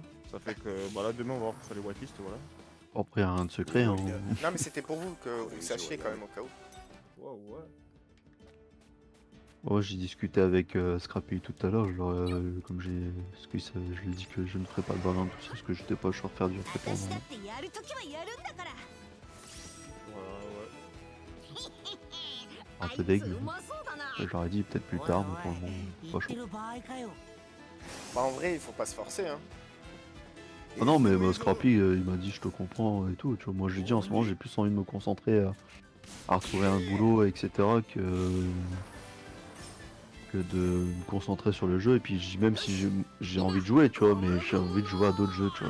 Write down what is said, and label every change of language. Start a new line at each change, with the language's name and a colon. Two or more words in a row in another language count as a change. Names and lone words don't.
French: Ça fait que, bah là, demain on va voir pour faire les whitelists, voilà. Après, rien de secret. Hein. Non mais c'était pour vous que vous sachiez quand même au cas où. Ouais. Ouais, j'ai discuté avec Scrappy tout à l'heure, comme je lui ai dit que je ne ferais pas le ballon, tout ça, parce que j'étais pas sûr de faire du RP pour le
Japanese: 私だ
French: moment.
Japanese: ってやるときはやるんだから
French: Ouais. Un peu deg,
Japanese: う
French: mais
Japanese: まそうだな
French: je leur ai dit peut-être plus tard, mais pour le moment,
Japanese: 言
French: pas
Japanese: って
French: chaud.
Japanese: る場合かよ
French: Bah en vrai il faut pas se forcer hein. Ah non, mais Scrappy, il m'a dit je te comprends et tout, tu vois. Moi, je lui ai dit en ce moment, j'ai plus envie de me concentrer à retrouver un boulot, etc., que de me concentrer sur le jeu. Et puis, même si j'ai envie de jouer, tu vois, mais j'ai envie de jouer à d'autres jeux, tu vois.